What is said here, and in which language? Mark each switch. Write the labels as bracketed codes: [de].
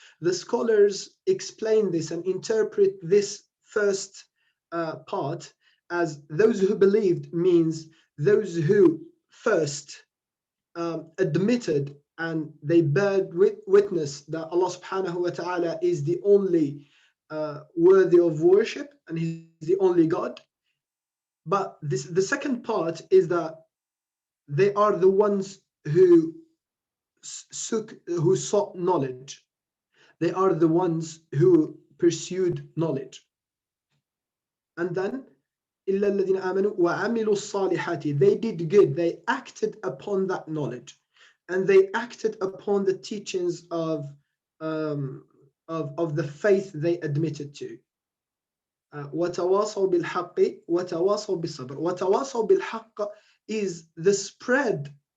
[en] The scholars explain this and interpret this first part as those who believed means those who first admitted and they bear witness that Allah subhanahu wa ta'ala is the only worthy of worship and he's the only God. But the second part is that they are the ones who sought knowledge. They are the ones who pursued knowledge. And then [ar] إِلَّا الَّذِينَ آمَنُوا وَعَمِلُوا الصَّالِحَاتِ. [en] They did good. They acted upon that knowledge, and they acted upon the teachings of the faith they admitted to. [ar] وَتَوَاصَوْا بِالْحَقِّ وَتَوَاصَوْا بِالصَّبْرِ. وَتَوَاصَوْا بِالْحَقِّ [en] is the spread.